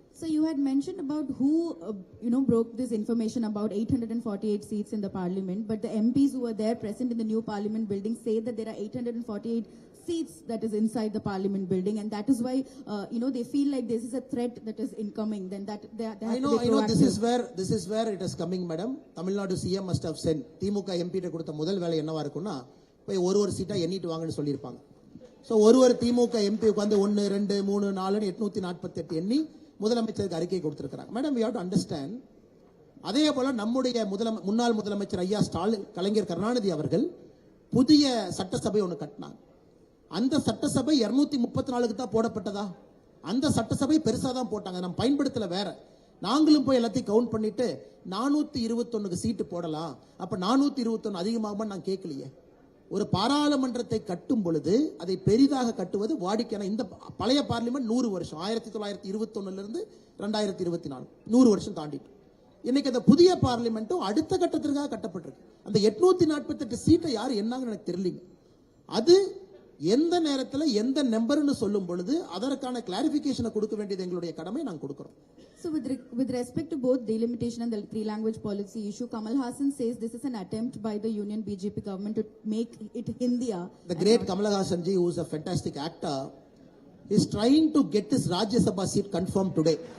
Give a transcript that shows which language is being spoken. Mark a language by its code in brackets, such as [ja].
[en] So you had mentioned about who, broke this information about 848 seats in the parliament, but the MPs who were there present in the new parliament building say that there are 848 seats that is inside the parliament building, and that is why, they feel like this is a threat that is incoming. Then that they have I know. This is where it is coming, madam. Tamil Nadu CM must have sent [ta] DMK MP கிட்ட கொடுத்த முதல் வேலை என்னவா இருக்கும்னா, போய் ஒரு சீட்டா எண்ணிட்டு வாங்கன்னு சொல்லியிருப்பாங்க. ஸோ ஒரு திமுக MP உட்காந்து 1 2 3 4 848 எண்ணி முதலமைச்சருக்கு அறிக்கை கொடுத்திருக்கிறாங்க. [en] Madam, we have to understand. [ta] அதே போல நம்முடைய முன்னாள் முதலமைச்சர் ஐயா ஸ்டாலின், கலைஞர் கருணாநிதி அவர்கள் புதிய சட்டசபை ஒன்று கட்டினாங்க. அந்த சட்டசபை 234க்கு தான் போடப்பட்டதா? அந்த சட்டசபை பெருசா தான் போட்டாங்க, நம்ம பயன்படுத்தல வேற. நாங்களும் போய் எல்லாத்தையும் கவுண்ட் பண்ணிட்டு 421 சீட்டு போடலாம், அப்ப 421 அதிகமாகுமா நான் கேட்கலையே. ஒரு பாராளுமன்றத்தை கட்டும் பொழுது அதை பெரிதாக கட்டுவது வாடிக்கையான. இந்த பழைய பார்லிமெண்ட் 100 வருஷம், 1921 இருந்து 2024 100 வருஷம் தாண்டிட்டு. இன்னைக்கு அந்த புதிய பார்லிமெண்ட்டும் அடுத்த கட்டத்திற்காக கட்டப்பட்டிருக்கு. அந்த 848 சீட்டை யார் என்னாங்கன்னு எனக்கு தெரியலீங்க. அது எந்த நேரத்தில் எந்த நம்பர்னு சொல்லும் பொழுது அதற்கான கிளாரிபிகேஷனை கொடுக்க வேண்டியது எங்களுடைய கடமை, நாங்கள் கொடுக்கிறோம். [en] So with respect to both delimitation and the three language policy issue, Kamal Hassan says this is an attempt by the Union BJP government to make it Hindiya. The great Kamal Hassan ji, who is a fantastic actor, is trying to get his Rajya Sabha seat confirmed today.